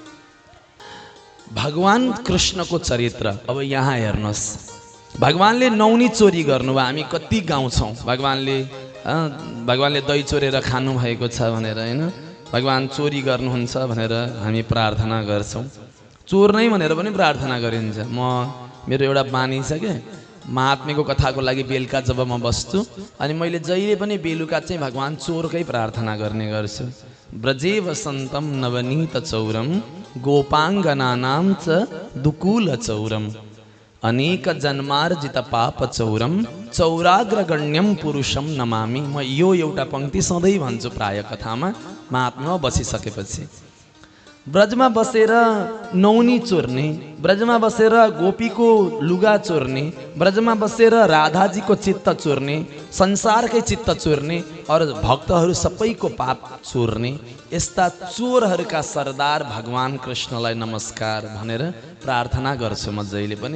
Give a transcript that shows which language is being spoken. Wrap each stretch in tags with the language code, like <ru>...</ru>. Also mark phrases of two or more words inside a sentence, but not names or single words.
<ne>भगवान कृष्णको चरित्र अब यहाँ हेर्नुहोस्, भगवानले नौनी चोरी गर्नुभयो, हामी कति गाउँछौँ भगवानले दही चोरेर खानुभएको छ भनेर, होइन, भगवान चोरी गर्नुहुन्छ भनेर हामी प्रार्थना गर्छौँ। चोर नै भनेर पनि प्रार्थना गरिन्छ। मेरो एउटा बानी छ क्या, महात्म्यको कथाको लागि बेलुका जब म बस्छु अनि मैले जहिले पनि बेलुका चाहिँ भगवान चोरकै प्रार्थना गर्ने गर्छु।</ne> <sa>ब्रजे वसन्तम नवनीत चौरम गोपाङ्गनानां च दुकूल चौरम अनेक जन्मार्जित पाप चौरम चौराग्रगण्यम पुरुषम नमामि।</sa> <ne>म यो एउटा पङ्क्ति सधैँ भन्छु प्राय कथामा महात्मा बसिसकेपछि। ब्रजमा बसेर नौनी चोर्ने, ब्रजमा बसेर गोपीको लुगा चोर्ने, ब्रजमा बसेर राधाजीको चित्त चोर्ने, संसारकै चित्त चोर्ने और भक्तहरू सबैको पाप चोर्ने, यस्ता चोरहरूका सरदार भगवान कृष्णलाई नमस्कार भनेर प्रार्थना गर्छु म जहिले पनि।</ne>